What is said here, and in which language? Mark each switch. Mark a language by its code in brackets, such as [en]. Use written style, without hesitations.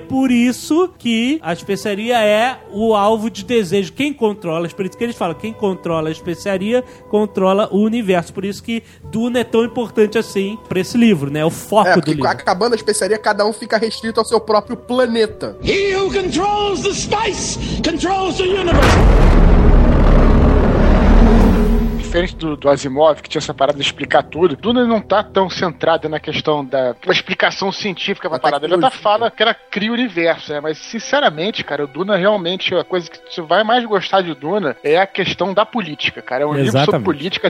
[pt] Por isso que a especiaria é o alvo de desejo. Quem controla, por isso que eles falam, quem controla a especiaria, controla o universo. Por isso que Duna é tão importante assim pra esse livro, né? Foco do livro. Acabando a especiaria, cada um fica restrito ao seu próprio planeta. [en] He who controls the spice controls the universe. [pt] Diferente do Asimov, que tinha essa parada de explicar tudo, Duna não tá tão centrada na questão da explicação científica pra parada. Ele até fala que ela cria o universo, né? Mas, sinceramente, cara, o Duna realmente, a coisa que você vai mais gostar de Duna é a questão da política, cara. É um livro sobre política.